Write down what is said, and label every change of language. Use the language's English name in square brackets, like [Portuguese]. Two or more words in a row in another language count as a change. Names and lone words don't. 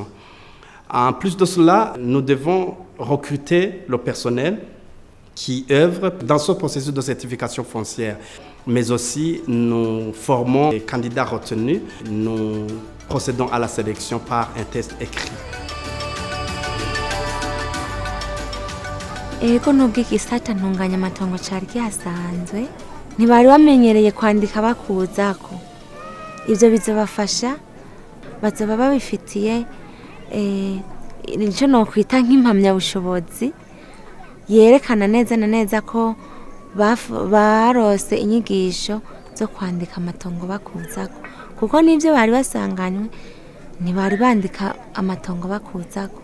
[French] En plus de cela, nous devons recruter le personnel qui œuvre dans ce processus de certification foncière. Mais aussi, nous formons les candidats retenus. Nous procédons à la sélection par un test écrit. [Rundi] Ego nubwo igisata ntunganyamatongo cari gihasanzwe ntibari bamenyereye kwandika bakuzako. Ivyo bizobafasha bazoba babifitiye nico nokwita nk'impamyabushobozi yerekana neza na neza ko barose inyigisho zo kwandika amatongo bakuzako, kuko n'ivyo bari basanganywe ntibari bandika amatongo bakuzako.